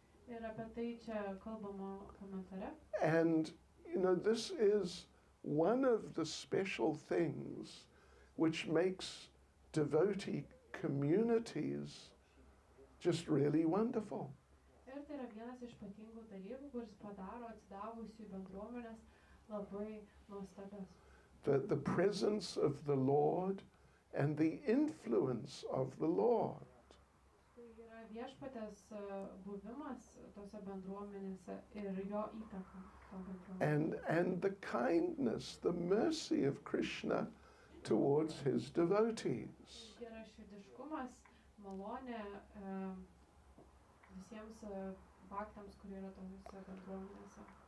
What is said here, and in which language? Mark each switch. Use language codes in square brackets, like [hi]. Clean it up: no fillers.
[lt] Ir apie tai čia kalbama komentare. [en] And, you know, this is one of the special things which makes devotee communities just really wonderful. [lt] Ir tai yra vienas iš ypatingų dalykų, kuris padaro atsidavusių bendruomenės labai nuostabias. [en] The presence of the Lord and the influence of the Lord. [lt] Tai yra viešpatės buvimas tose bendruomenėse ir jo įtaka to bendruomenėse. [en] And the kindness, the mercy of Krishna towards his devotees. [lt] Geraširdiškumas, malonė visiems baktams, kurie yra tose bendruomenėse.